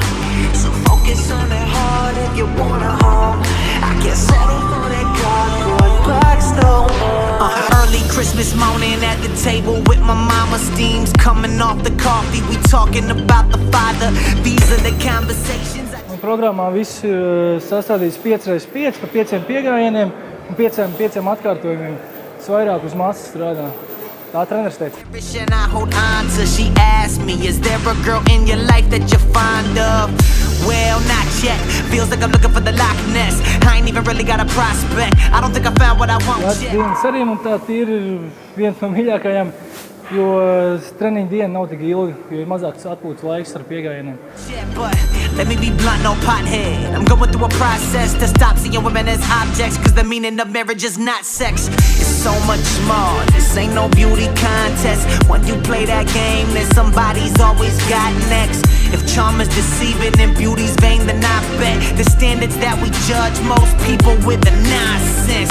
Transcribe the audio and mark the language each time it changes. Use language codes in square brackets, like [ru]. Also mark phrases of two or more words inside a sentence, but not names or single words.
[en] So focus on that heart if you want a home. I can't settle for that cardboard box no more. Early Christmas morning at the table with my mama, steams coming off the coffee. We talking about the father. These are the conversations. [lv] Programmā viss sastādīts 5x5 par 5 piegājieniem un 5 atkārtojumiem. Es vairāk uz masas strādā. Tā treneris teica. [en] I hold on to. She asked me, is there a girl in your life that you're fond of? Well, not yet. Feels like I'm looking for the Loch Ness. I ain't even really got a prospect. I don't think I found what I want yet. [lv] Dienas arī man tā ir viens no mīļākajām, jo treniņa diena nav tik ilga, jo ir mazāks atpūtas laiks ar piegājieniem. [en] But let me be blunt, no pothead. I'm going through a process to stop seeing women as objects, cause the meaning of marriage is not sex. It's so much more. This ain't no beauty contest. When you play that game, then somebody's always got next. If charm is deceiving and beauty's vain, then I bet the standards that we judge most people with are nonsense.